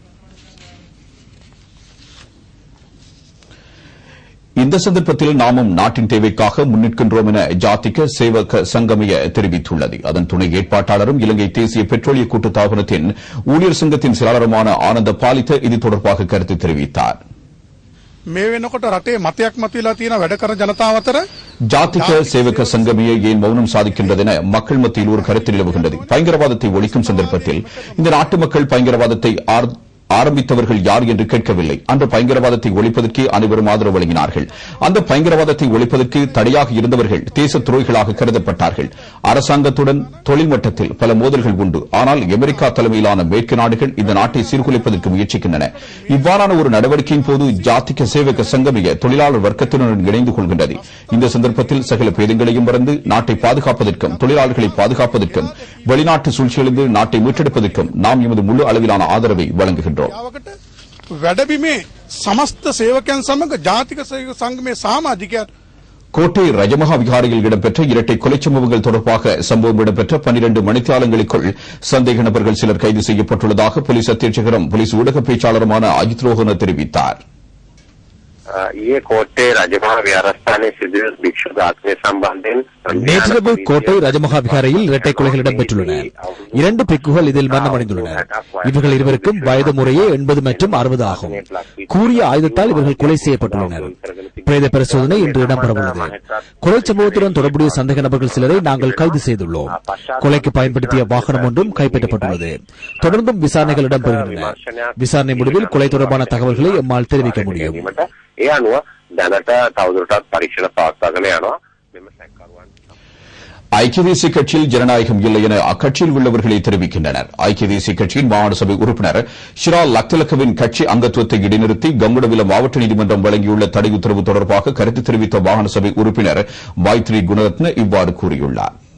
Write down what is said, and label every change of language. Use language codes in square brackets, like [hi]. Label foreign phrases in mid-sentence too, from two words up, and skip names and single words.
[ta] இந்த சந்தர்ப்பத்தில் நாமும் நாட்டின் தேவைக்காக முன்னிற்கின்றோம் என ஜாதிக சேவக சங்கமய தெரிவித்துள்ளது. அதன் துணை ஏற்பாட்டாளரும் இலங்கை தேசிய பெட்ரோலிய கூட்டுத்தாபனத்தின் ஊழியர் சங்கத்தின் செயலாளருமான ஆனந்த பாலித்த இது தொடர்பாக கருத்து தெரிவித்தார். [si] මේ වෙනකොට රටේ මතයක් මතුවලා තියෙන වැඩ කරන ජනතාව අතර [ta] ஜாதிக சேவக சங்கமியை ஏன் மௌனம் சாதிக்கின்றது என மக்கள் மத்தியில் ஒரு கருத்து நிலவுகின்றது. பயங்கரவாதத்தை ஒழிக்கும் சந்தர்ப்பத்தில் இந்த நாட்டு மக்கள் பயங்கரவாதத்தை ஆரம்பித்தவர்கள் யார் என்று கேட்கவில்லை. அந்த பயங்கரவாதத்தை ஒழிப்பதற்கு அனைவரும் ஆதரவு வழங்கினார்கள். அந்த பயங்கரவாதத்தை ஒழிப்பதற்கு தடையாக இருந்தவர்கள் தேச துரோகிகளாக கருதப்பட்டார்கள். அரசாங்கத்துடன் தொழில் மட்டத்தில் பல மோதல்கள் உண்டு. ஆனால் அமெரிக்கா தலைமையிலான மேற்கு நாடுகள் இந்த நாட்டை சீர்குலைப்பதற்கு முயற்சிக்கின்றன. இவ்வாறான ஒரு நடவடிக்கையின் போது ஜாதிக சேவக சங்கமிய தொழிலாளர் வர்க்கத்தினருடன் இணைந்து கொள்கின்றது. இந்த சந்தர்ப்பத்தில் சகல பேதங்களையும் மறந்து நாட்டை பாதுகாப்பதற்கும் தொழிலாளர்களை பாதுகாப்பதற்கும் வெளிநாட்டு சூழ்ச்சியிலிருந்து நாட்டை மீட்டெடுப்பதற்கும் நாம் எமது முழு அளவிலான ஆதரவை வழங்குகின்றோம். [si] වැඩබිමේ සමස්ත සේවකයන් සමග ජාතික සේවක සංගමයේ සමාජිකයන් [ta] கோட்டை ரஜமகா விகாரையில் இடம்பெற்ற இரட்டை கொலைச் சம்பவங்கள் தொடர்பாக சம்பவம் இடம்பெற்ற 12 மணித்தியாலங்களுக்குள் சந்தேக நபர்கள் சிலர் கைது செய்யப்பட்டுள்ளதாக போலீஸ் அத்தியட்சகரும் போலீஸ் ஊடக பேச்சாளருமான அஜித் ரோஹன தெரிவித்தார். [si] ඊයේ කෝට්ටේ රජමහා විහාරස්ථානයේ සිදුවූ භික්ෂු ඝාතනය සම්බන්ධයෙන් [ta] நேற்றிரவு கோட்டை ரஜமகா விகாரையில் இரட்டை கொலைகள் இடம்பெற்றுள்ளன. 2 பிக்குகள் இதில் மரணமடைந்துள்ளனர். இவர்கள் இருவருக்கும் வயது முறையே 80 மற்றும் 60 ஆகும். கூறிய ஆயுதத்தால் இவர்கள் கொலை செய்யப்பட்டுள்ளனர். பிரேத பரிசோதனை இன்று இடம்பெறவுள்ளது. கொலை சம்பவத்துடன் தொடர்புடைய சந்தேக நபர்கள் சிலரை நாங்கள் கைது செய்துள்ளோம். கொலைக்கு பயன்படுத்திய வாகனம் ஒன்றும் கைப்பற்றப்பட்டுள்ளது. தொடர்ந்தும் விசாரணைகள் இடம்பெறுகின்றன. விசாரணை முடிவில் கொலை தொடர்பான தகவல்களை எம்மால் தெரிவிக்க முடியும். [si] ඒ අනුව දැනට තවදුරටත් පරීක්ෂණ පවත්වාගෙන යනවා. [ta] ஐக்கிய தேசிய கட்சியில் ஜனநாயகம் இல்லை என அக்கட்சியில் உள்ளவர்களை தெரிவிக்கின்றனர். ஐக்கிய தேசிய கட்சியின் மாகாண சபை உறுப்பினர் ஷிரா லக்தலக்கவின் கட்சி அங்கத்துவத்தை இடைநிறுத்தி கங்குடவில மாவட்ட நீதிமன்றம் வழங்கியுள்ள தடை உத்தரவு தொடர்பாக கருத்து தெரிவித்த மாகாண சபை உறுப்பினர் மைத்ரி குணரத்ன இவ்வாறு கூறியுள்ளார்.